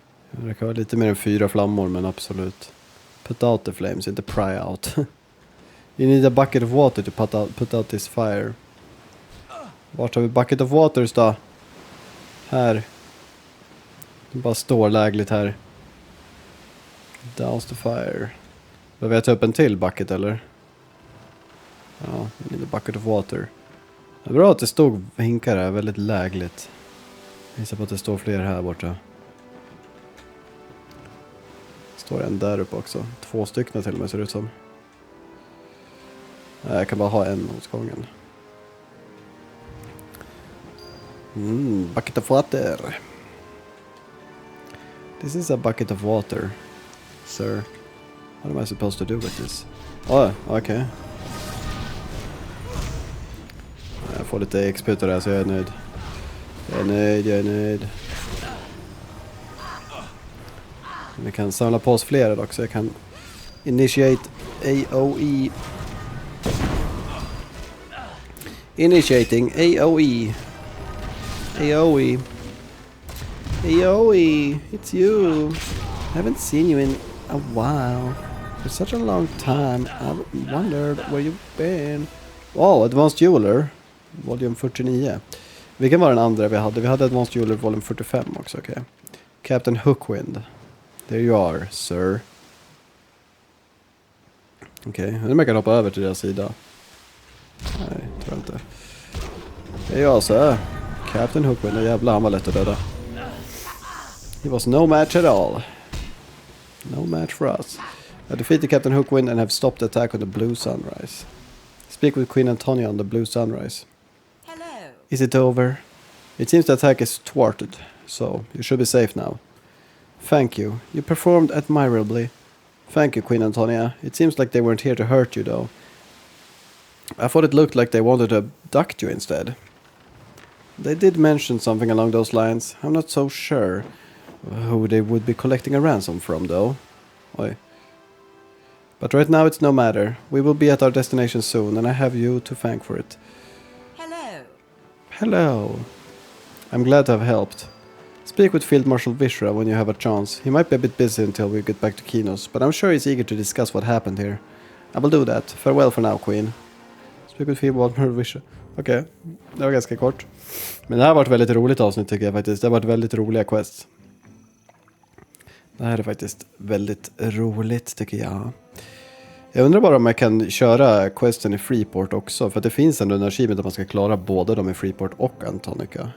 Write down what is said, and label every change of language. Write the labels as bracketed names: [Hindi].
[Swedish] Det kan vara lite mer än 4 flammor, men absolut. [English] Put out the flames, [Swedish] inte [English] pry out. You need a bucket of water to put out this fire. [Swedish] Vart har vi [English] bucket of waters [Swedish] då? Här. Det bara står lägligt här. [English] Douse the fire. [Swedish] Behöver jag ta upp en till bucket eller? [English] Ja, you need a bucket of water. [Swedish] Det är bra att det stod hinkar här, väldigt lägligt. Jag gissar på att det står fler här borta. Står en där uppe också. 2 stycken till och med ser det ut som. Nej, jag kan bara ha en åt gången. [English] Bucket of water. This is a bucket of water, sir. What am I supposed to do with this? Oh, okay. [Swedish] Jag får lite XP där, så jag är nöjd. Jag är nöjd. Vi kan samla på oss flera dock, så jag kan [English] initiate AOE. Initiating AOE. AOE. AOE, it's you. Haven't seen you in a while. For such a long time. I've wondered where you've been. Wow, Advanced Jeweler. Volume 49. [Swedish] Vilken var den andra vi hade? Vi hade Advanced Jeweler volume 45 också, okej. Okay. [English] Captain Hookwind. There you are, sir. [Swedish] Okej, nu man kan hoppa över till deras sida. Nej, tror jag inte. Det är jag, sir. Captain Hookwind, jävlar han var lätt att döda. [English] He was no match at all. No match for us. I defeated Captain Hookwind and have stopped the attack on the Blue Sunrise. Speak with Queen Antonia on the Blue Sunrise. Hello. Is it over? It seems the attack is thwarted, so you should be safe now. Thank you. You performed admirably. Thank you, Queen Antonia. It seems like they weren't here to hurt you, though. I thought it looked like they wanted to abduct you instead. They did mention something along those lines. I'm not so sure who they would be collecting a ransom from, though. Oi. But right now it's no matter. We will be at our destination soon, and I have you to thank for it. Hello. Hello. I'm glad to have helped. Speak with Field Marshal Vishra when you have a chance. He might be a bit busy until we get back to Kinos, but I'm sure he's eager to discuss what happened here. I will do that. Farewell for now, Queen. Speak with Field Marshal Vishra. [Swedish] Okej, det var ganska kort. Men det här har varit väldigt roligt avsnitt tycker jag faktiskt. Det har varit väldigt roliga quests. Det här är faktiskt väldigt roligt tycker jag. Jag undrar bara om jag kan köra questen i Freeport också. För att det finns ändå en achievement att man ska klara både dem i Freeport och Antonica.